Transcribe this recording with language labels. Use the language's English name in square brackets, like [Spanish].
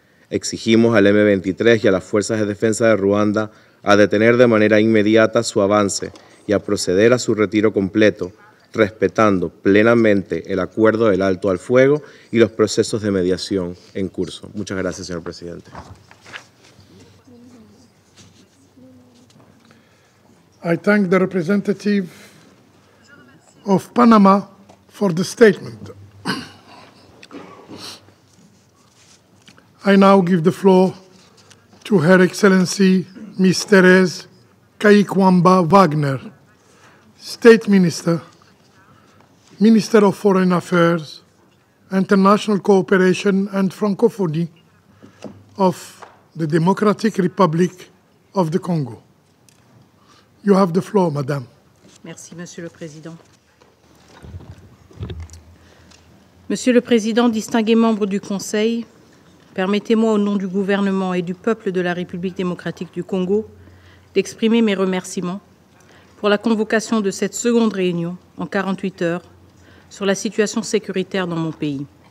[Spanish] Exigimos al M23 y a las Fuerzas de Defensa de Ruanda a detener de manera inmediata su avance y a proceder a su retiro completo, respetando plenamente el acuerdo del alto al fuego y los procesos de mediación en curso. Muchas gracias, señor presidente. [English] I thank the representative of Panama for the statement. I now give the floor to Her Excellency Ms. Therese Kaikwamba Wagner, State Minister, Minister of Foreign Affairs, International Cooperation and Francophonie of the Democratic Republic of the Congo. You have the floor, Madame. [French] Merci, Monsieur le Président. Monsieur le Président, distingués membres du Conseil, permettez-moi au nom du gouvernement et du peuple de la République démocratique du Congo d'exprimer mes remerciements pour la convocation de cette seconde réunion en 48 heures sur la situation sécuritaire dans mon pays.